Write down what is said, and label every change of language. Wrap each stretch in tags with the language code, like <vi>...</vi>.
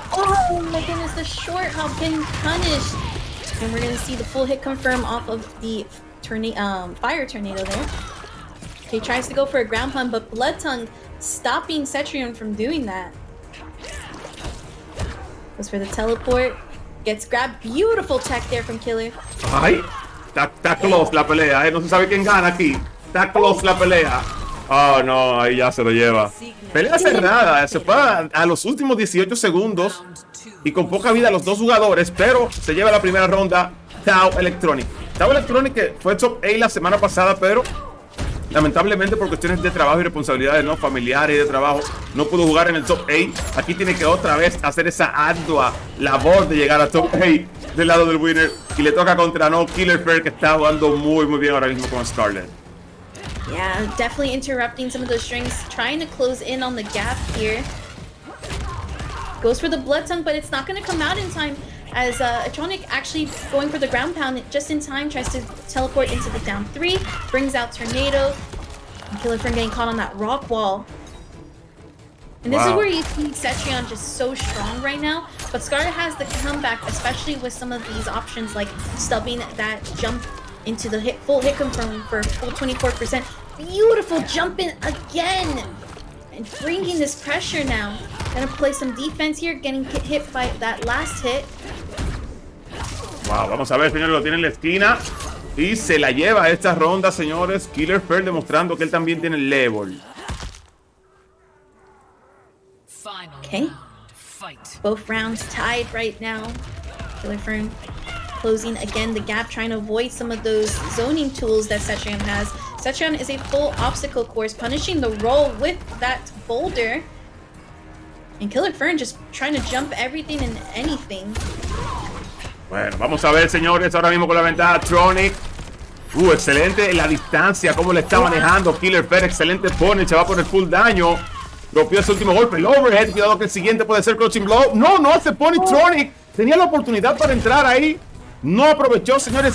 <en>Oh my goodness, the short hop getting punished. And we're going to see the full hit confirm off of the fire tornado there. He tries to go for a ground pound, but Blood Tongue stopping Cetrion from doing that. Goes for the teleport. Gets grabbed. Beautiful tech there from Killer.</en> <es>Ay, está close la pelea, no se sabe quién gana aquí. Está close la pelea. Oh, no, ahí ya se lo lleva. Pelea cerrada, se fue a los últimos 18 segundos y con poca vida los dos jugadores, pero se lleva la primera ronda Tau Electronic. Tau Electronic que fue top 8 la semana pasada, pero lamentablemente por cuestiones de trabajo y responsabilidades no familiares y de trabajo no pudo jugar en el top 8. Aquí tiene que otra vez hacer esa ardua labor de llegar a top 8 del lado del winner y le toca contra Killer Fern, que está jugando muy bien ahora mismo con Scarlet.</es> <en>Yeah, definitely interrupting some of those strings, trying to close in on the gap here. Goes for the Blood Tongue, but it's not going to come out in time, as Tronic actually going for the ground pound just in time, tries to teleport into the down 3, brings out Tornado. Killer Fern getting caught on that rock wall. And this is where you see Cetrion just so strong right now. But Scarlet has the comeback, especially with some of these options like stubbing that jump into the full hit confirm for full 24%. Beautiful jumping again! And bringing this pressure now. Gonna play some defense here, getting hit by that last hit.</en> <es>Wow, vamos a ver, señores, lo tiene en la esquina. Y se la lleva a esta ronda, señores. Killer Fern demostrando que él también tiene level.</es> <en>Okay. Both rounds tied right now. Killer Fern closing again the gap, trying to avoid some of those zoning tools that Cetrion has. Cetrion is a full obstacle course, punishing the roll with that boulder. And Killer Fern just trying to jump everything and anything.</en> <es>Bueno, vamos a ver, señores, ahora mismo con la ventaja Tronic. Excelente la distancia, cómo le está manejando Killer Fern. Excelente punish, se va por el full daño. Rompió ese último golpe, el overhead. Cuidado que el siguiente puede ser crouching blow. No hace punish Tronic. Tenía la oportunidad para entrar ahí. No aprovechó, señores.</es>